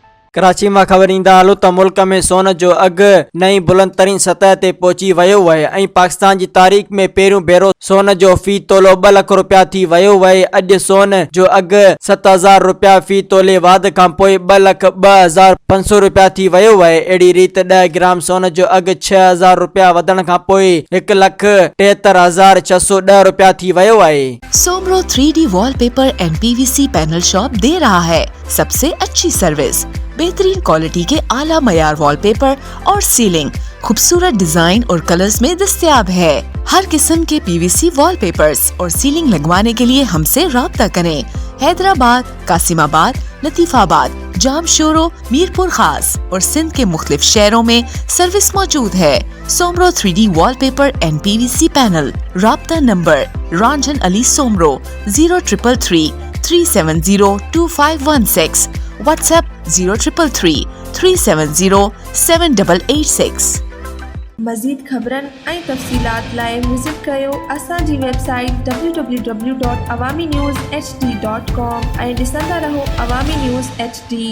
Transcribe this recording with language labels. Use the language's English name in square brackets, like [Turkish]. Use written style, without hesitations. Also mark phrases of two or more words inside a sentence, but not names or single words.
[Sindhi] कराची में ख़बर ईंदा हलो त मुल्क में सोन जो अघु नई बुलंद तरीन सतह ते पहुची वियो आहे ऐं पाकिस्तान जी तारीख़ में पहिरियों भेरो सोन जो फी तोलो 2 लाख रुपया थी वियो आहे। अॼु सोन जो अघु 7,000 रुपया फी तोले वाध खां पोइ 2,02,500 रुपया थी वियो आहे। अहिड़ी रीति 10 ग्राम सोन जो अघु 6,000 रुपया वधण खां पोइ 1,73,610 रुपया थी वियो आहे। [Urdu] سومرو 3D وال پیپر اینڈ PVC پینل شاپ دے رہا ہے سب سے اچھی سروس، بہترین کوالٹی کے اعلیٰ معیار وال پیپر اور سیلنگ خوبصورت ڈیزائن اور کلرز میں دستیاب ہے. ہر قسم کے PVC وال پیپرز اور سیلنگ لگوانے کے لیے ہم سے رابطہ کریں. حیدرآباد، قاسم آباد، لطیف آباد، جامشورو، میرپور خاص اور سندھ کے مختلف شہروں میں سروس موجود ہے. سومرو 3D وال پیپر اینڈ PVC پینل. رابطہ نمبر رنجن علی سومرو 0333 370 2516. واٹس ایپ 0333 370 7886. [Sindhi] मज़ीद ख़बरन ऐं तफ़सीलात लाइ विज़िट कयो असांजी वेबसाइट www.awamiNewsHD.com ऐं ॾिसंदा रहो अवामी न्यूज़ HD।